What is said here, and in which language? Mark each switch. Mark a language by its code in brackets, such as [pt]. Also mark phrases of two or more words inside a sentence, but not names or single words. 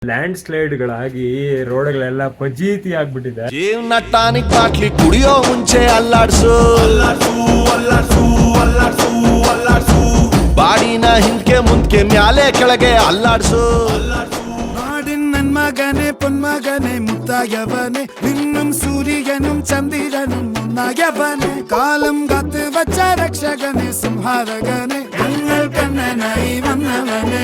[en] land slide [kn] ರೋಡ್ಗಳೆಲ್ಲ ಫಜೀತಿ ಆಗ್ಬಿಟ್ಟಿದೆ. ಜೀವನ ಟಾನಿಕ್ ಬಾಟ್ಲಿ ಕುಡಿಯೋ ಮುಂಚೆ ಅಲ್ಲಾಡ್ಸು ಬಾಡಿನ ಹಿಂದ್ಕೆ ಮುಂದ್ಕೆ ಮ್ಯಾಲೆ ಕೆಳಗೆ ಅಲ್ಲಾಡ್ಸು. [ml] നാടിൻ നന്മകനെ പൊന്മകനെ മുത്തായവനെ നിന്നും സൂര്യനും ചന്ദ്രനും ഒന്നായവനെ കാലം കാത്ത് വച്ച രക്ഷകനെ സംഹാരകനെ ഞങ്ങൾ കണ്ണനായി വന്നവനെ.